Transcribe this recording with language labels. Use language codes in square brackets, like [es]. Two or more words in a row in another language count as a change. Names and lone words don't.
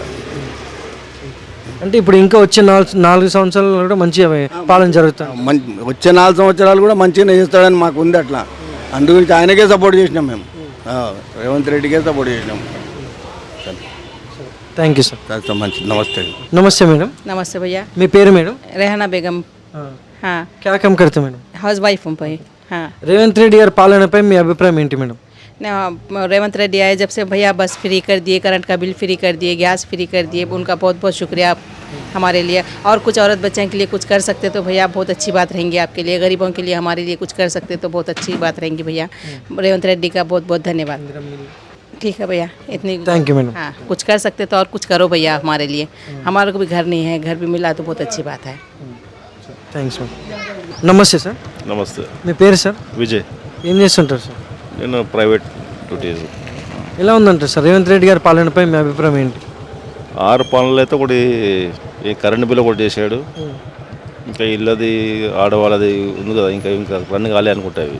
[te] అంటే ఇప్పుడు ఇంకా వచ్చే 4 సంవత్సరాలు కూడా మంచి పాలన జరుగుతుంది. వచ్చే 4 సంవత్సరాలు కూడా మంచిగానే చేస్తాడని మాకు ఉంది అట్లా. అందుగురించి ఆయనకే సపోర్ట్ చేసినాం మేము, రేవంత్ రెడ్డికే సపోర్ట్ చేసినాం. [en] thank you sir. [te] మంచి. నమస్తే. నమస్తే మేడం. [hi] नमस्ते भैया. [te] మీ పేరు మేడం? [hi] रेहाना बेगम. हाँ, क्या काम करते मैडम? [en] house wife [hi] हूँ भाई. हाँ, [te] రేవంత్ రెడ్డి గారి పాలనపై మీ అభిప్రాయం ఏంటి మేడం? [hi] रेवंत रेड्डी आए जब से भैया बस फ्री कर दिए, करंट का बिल फ्री कर दिए, गैस फ्री कर दिए, उनका बहुत बहुत शुक्रिया हमारे लिए. और कुछ औरत बच्चों के लिए कुछ कर सकते तो भैया बहुत अच्छी बात रहेंगी आपके लिए, गरीबों के लिए हमारे लिए कुछ कर सकते तो बहुत अच्छी बात रहेंगी भैया. रेवंत रेड्डी का बहुत बहुत धन्यवाद. ठीक है भैया, इतनी. [en] thank you madam. [hi] हाँ, कुछ कर सकते तो और कुछ करो भैया हमारे लिए. हमारे को भी घर नहीं है, घर भी मिला तो बहुत अच्छी बात है. [en] thanks madam. [te] నమస్తే సార్. నమస్తే. మీ పేరు సార్? విజయ్. ఏం చేస్తుంటారు సార్? నేను [en] private duties. [te] ఎలా ఉందంటారు సార్ రేవంత్ రెడ్డి గారి పాలనపై మీ అభిప్రాయం ఏంటి? 6 పనులు అయితే ఒకటి ఈ [en] current bill [te] ఒకటి చేశాడు. ఇంకా ఇల్లది ఆడవాళ్ళది ఉంది కదా, ఇంకా ఇంకా రన్ కాలే అనుకుంటాయి.